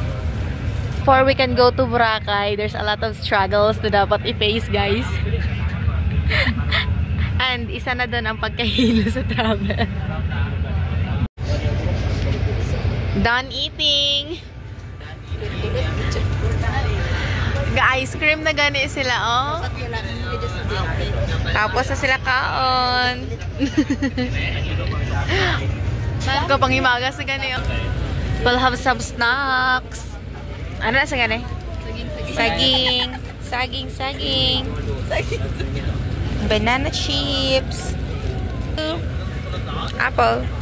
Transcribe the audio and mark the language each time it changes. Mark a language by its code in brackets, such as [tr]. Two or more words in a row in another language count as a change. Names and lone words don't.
[en] Before we can go to Boracay, there's a lot of struggles [tl] na dapat i-face [en] guys. [tl] And isa na doon ang pagkahilo sa travel. [en] Done eating. [hil] Ga-ice cream na gani sila, oh. Tapos na sila kaon. Kapang himagas na gani, oh. [en] We'll have some snacks. [hil] Ano na sa gani? Saging. Saging. [en] Banana chips. Apple.